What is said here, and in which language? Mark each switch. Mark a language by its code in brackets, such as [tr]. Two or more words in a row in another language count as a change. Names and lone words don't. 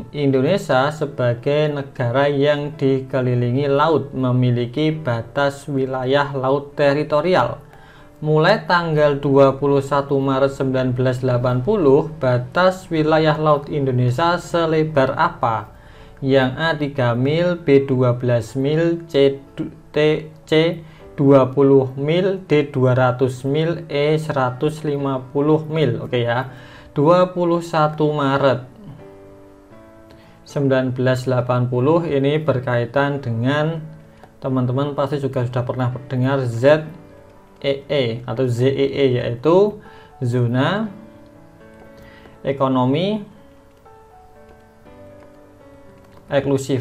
[id] Indonesia sebagai negara yang dikelilingi laut memiliki batas wilayah laut teritorial. Mulai tanggal 21 Maret 1980, batas wilayah laut Indonesia selebar apa? Yang A 3 mil, B 12 mil, C 20 mil, D 200 mil, E 150 mil. Oke ya. 21 Maret 1980 ini berkaitan dengan, teman-teman pasti juga sudah pernah mendengar ZEE atau ZEE, yaitu zona ekonomi eksklusif.